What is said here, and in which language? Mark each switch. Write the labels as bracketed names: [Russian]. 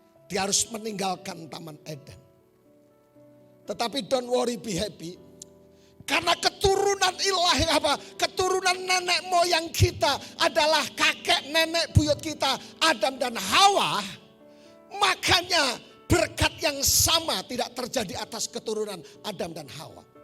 [Indonesian] Dia harus meninggalkan Taman Eden. [English] Tetapi don't worry, be happy. [Indonesian] Karena keturunan ilahi keturunan nenek moyang kita adalah kakek nenek buyut kita, Adam dan Hawa. Makanya berkat yang sama tidak terjadi atas keturunan Adam dan Hawa.